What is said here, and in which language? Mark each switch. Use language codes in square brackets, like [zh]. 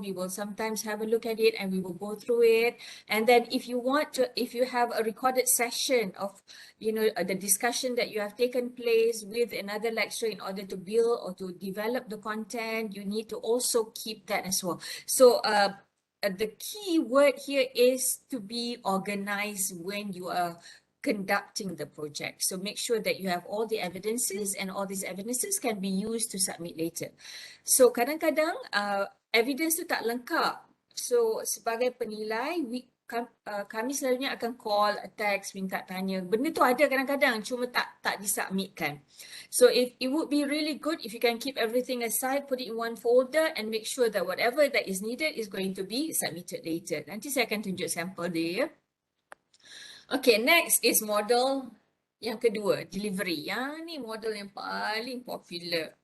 [en] We will sometimes have a look at it and we will go through it. And then if you have a recorded session of, the discussion that you have taken place with another lecturer in order to build or to develop the content, you need to also keep that as well. So the key word here is to be organized when you are conducting the project. So make sure that you have all the evidences, and all these evidences can be used to submit later. [ms] So kadang-kadang evidence tu tak lengkap. So sebagai penilai, kami selalunya akan call, text, minta tanya. Benda tu ada kadang-kadang, cuma tak disubmitkan. [en] So it would be really good if you can keep everything aside, put it in one folder, and make sure that whatever that is needed is going to be submitted later. [ms] Nanti saya akan tunjuk sampel dia. [en] Okay, next is model [ms] Yang kedua, delivery. Yang ni model yang paling popular.